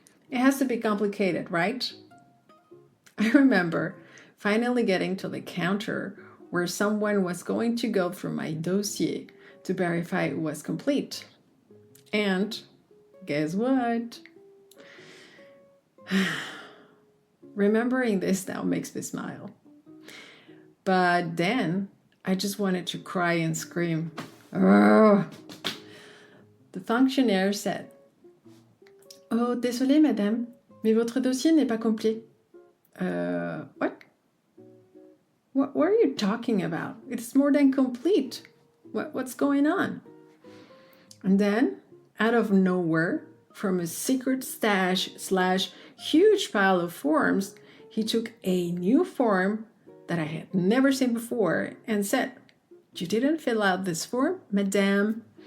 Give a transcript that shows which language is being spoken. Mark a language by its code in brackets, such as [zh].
[en] It has to be complicated, right? I remember finally getting to the counter where someone was going to go through my dossier to verify it was complete. And guess what? Remembering this now makes me smile. But then I just wanted to cry and scream. Oh. The functionaire said, [fr] "Oh, désolé, madame, mais votre dossier n'est pas complet." [en] What? What are you talking about? It's more than complete. What's going on? And then, out of nowhere, from a secret stash / huge pile of forms, he took a new form that I had never seen before and said, "You didn't fill out this form, madame?"